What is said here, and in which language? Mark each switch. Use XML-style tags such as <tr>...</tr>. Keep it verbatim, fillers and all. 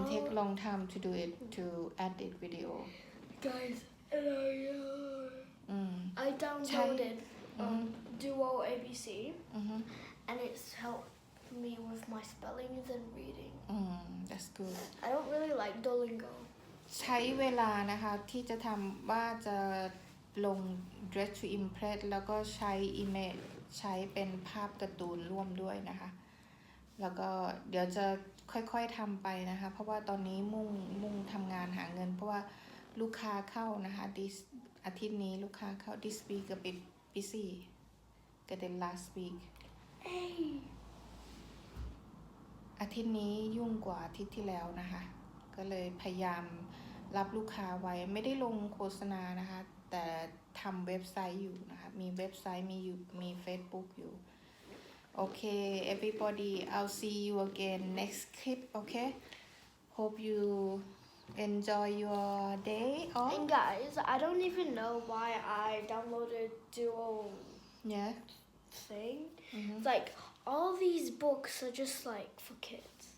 <en>and take long time to do it to edit video Guys, hello, yo. อืม I downloaded um, Duo อือฮึ and it's helped me with my spellings and reading. อืม that's good I don't really like Duolingo.</en> <th>ใช้เวลานะคะที่จะทำว่าจะลง</th> <en>dress to impress</en> <th>แล้วก็ใช้ image ใช้เป็นภาพการ์ตูนร่วมด้วยนะคะ แล้วก็เดี๋ยวจะค่อยๆทำไปนะคะ เพราะว่าตอนนี้มุ่งมุ่งทำงานหาเงิน เพราะว่าลูกค้าเข้านะคะ this อาทิตย์นี้ลูกค้าเข้า</th> <en>this week</en> <th>ก็เป็น busy ก็เป็น last week</th> <en>Hey,</en> <th>อาทิตย์นี้ยุ่งกว่าอาทิตย์ที่แล้วนะคะ ก็เลยพยายามรับลูกค้าไว้ไม่ได้ลงโฆษณานะคะ แต่ทำเว็บไซต์อยู่นะคะ มีเว็บไซต์มีอยู่มี Facebook อยู่ โอเค</th> <en>everybody I'll see you again next clip okay hope you enjoy your day off and guys, I don't even know why I downloaded Duo yeah thing. Mhm. It's like all these books are just like for kids.</en>